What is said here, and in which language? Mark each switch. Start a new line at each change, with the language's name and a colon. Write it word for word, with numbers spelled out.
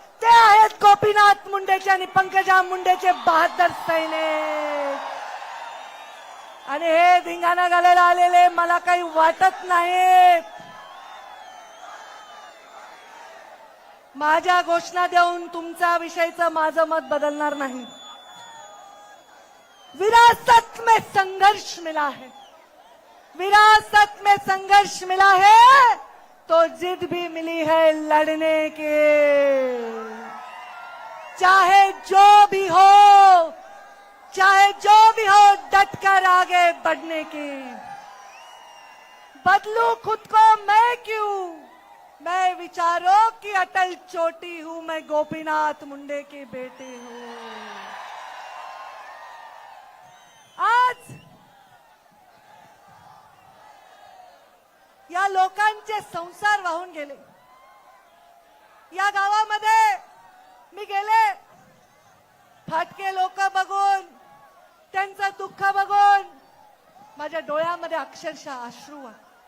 Marathi: ते आहेत गोपीनाथ मुंडेचे आणि पंकजा मुंडेचे बहादर सैनिक. आणि हे धिंगाणा घालायला आलेले मला काही वाटत नाहीत. माझ्या घोषणा देऊन तुमचा विषयीचं माझं मत बदलणार नाही.
Hindi: विरासत में संघर्ष मिला है, विरासत में संघर्ष मिला है तो जिद भी मिली है लड़ने के. चाहे जो भी हो, चाहे जो भी हो, डट कर आगे बढ़ने की. बदलू खुद को मैं क्यों, मैं विचारों की अटल चोटी हूं, मैं गोपीनाथ मुंडे की बेटी हूं.
Marathi: आज या लोकांचे संसार वाहून गेले. या गावामध्ये मी गेले, फाटके लोक बघून, त्यांचं दुःख बघून माझ्या डोळ्यामध्ये अक्षरशः अश्रू आले.